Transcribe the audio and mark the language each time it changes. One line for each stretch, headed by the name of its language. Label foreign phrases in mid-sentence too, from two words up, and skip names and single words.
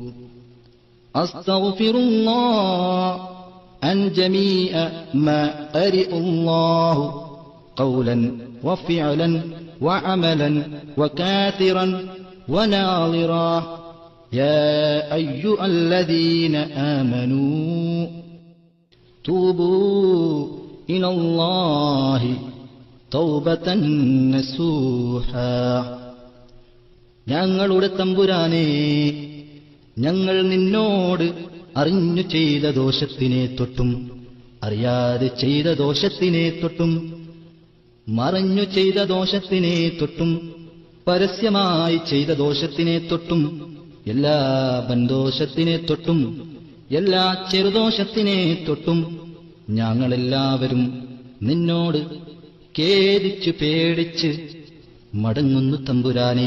Arabic: أستغفر الله عن جميع ما قرئ الله قولا وفعلا وعملا وكاثرا وناظرا يا أيها الذين آمنوا توبوا إلى الله توبة نصوحا.
Malayalam: ഞങ്ങളുടെ തമ്പുരാനേ, ഞങ്ങൾ നിന്നോട് അറിഞ്ഞു ചെയ്ത ദോഷത്തിനെ തൊട്ടും അറിയാതെ ചെയ്ത ദോഷത്തിനെ തൊട്ടും മറഞ്ഞു ചെയ്ത ദോഷത്തിനെ തൊട്ടും പരസ്യമായി ചെയ്ത ദോഷത്തിനെ തൊട്ടും എല്ലാ ബന്ധോഷത്തിനെ തൊട്ടും എല്ലാ ചെറുദോഷത്തിനെ തൊട്ടും ഞങ്ങളെല്ലാവരും നിന്നോട് ഖേദിച്ചു പേടിച്ച് മടങ്ങുന്നു തമ്പുരാനേ.